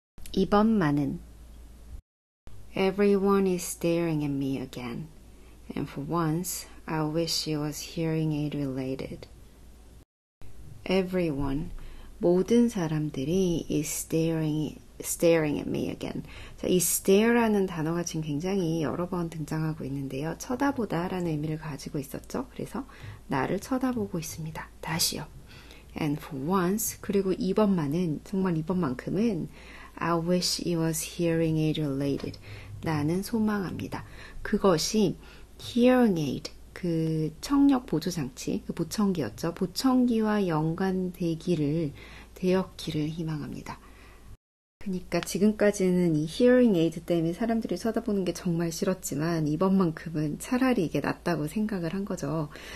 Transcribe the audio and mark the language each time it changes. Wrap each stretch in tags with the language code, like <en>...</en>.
<ko>이번만은</ko> <en>Everyone is staring at me again. And for once, I wish it was hearing aid related. Everyone,</en> <ko>모든 사람들이</ko> <en>is staring at me again.</en> <ko>자, 이 stare라는 단어가 지금 굉장히 여러 번 등장하고 있는데요. 쳐다보다 라는 의미를 가지고 있었죠. 그래서 나를 쳐다보고 있습니다. 다시요.</ko> <en>And for once,</en> <ko>그리고 이번만은, 정말 이번만큼은</ko> <en>I wish it was hearing aid related.</en> <ko>나는 소망합니다. 그것이 hearing aid, 그 청력 보조 장치, 그 보청기였죠. 보청기와 연관되었기를 희망합니다. 그러니까 지금까지는 이 hearing aid 때문에 사람들이 쳐다보는 게 정말 싫었지만 이번만큼은 차라리 이게 낫다고 생각을 한 거죠.</ko>